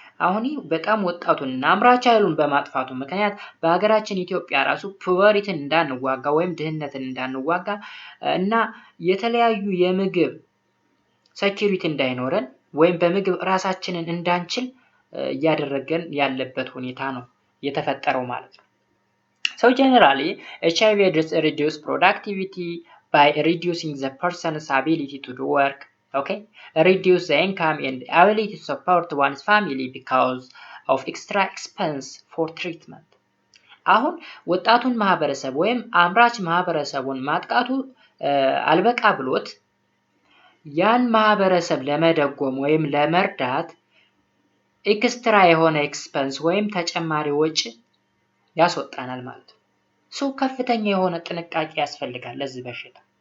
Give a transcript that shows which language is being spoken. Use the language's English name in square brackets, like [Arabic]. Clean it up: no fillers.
[Amharic] አሁን በጣም ወጣቱን አምራች ኃይሉን በማጥፋቱ ምክንያት በሀገራችን ኢትዮጵያ ራሱ ፖቨርቲን እንዳንዋጋ ወይም ድህነትን እንዳንዋጋ እና የተለያዩ የምግብ ሴኩሪቲ እንዳይኖረን ወይም በምግብ ራሳችንን እንዳንችል ያደረገን ያለበት ሁኔታ ነው የተፈጠረው ማለት ነው። [English] So generally HIV AIDS reduce productivity by reducing the person's ability to do work, okay? Reduce the income and ability to support one's family because of extra expense for treatment. [Amharic] አሁን ወጣቱን ማህበረሰብ ወይም አምራች ማህበረሰቡን ማጥቃቱ አልበቃ ብሎት ያን ማህበረሰብ ለመደጎም ወይም ለመርዳት ኤክስትራ የሆነ ኤክስፐንስ ወይም ተጨማሪ ወጪ ያስወጣናል ማለት ነው። ከፍተኛ የሆነ ጥንቃቄ ያስፈልጋል ለዚህ በሽታ።